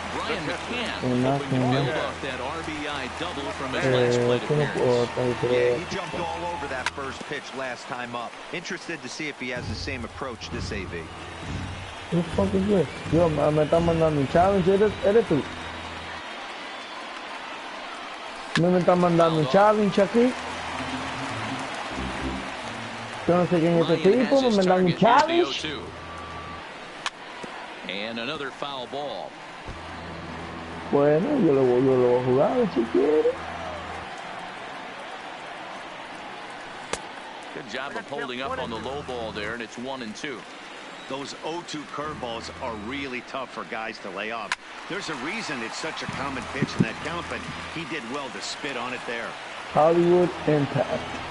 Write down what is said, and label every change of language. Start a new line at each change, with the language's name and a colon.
English: Brian McCann hoping to build off that RBI double from his last plate appearance. Yeah, he jumped all over that first pitch last time up. Interested to see if he has the same approach this AV. What the fuck is this?
Spanish: Yo, me están mandando un challenge. ¿Eres tú? Me están mandando un challenge aquí. Yo no sé quién es este tipo. Me dan un challenge.
English: And another foul ball.
Spanish: Bueno, yo lo voy a jugar si quiere.
English: Good job of holding up on the low ball there, and it's 1-2. Those 0-2 curveballs are really tough for guys to lay off. There's a reason it's such a common pitch in that count, but he did well to spit on it there. Hollywood Impact.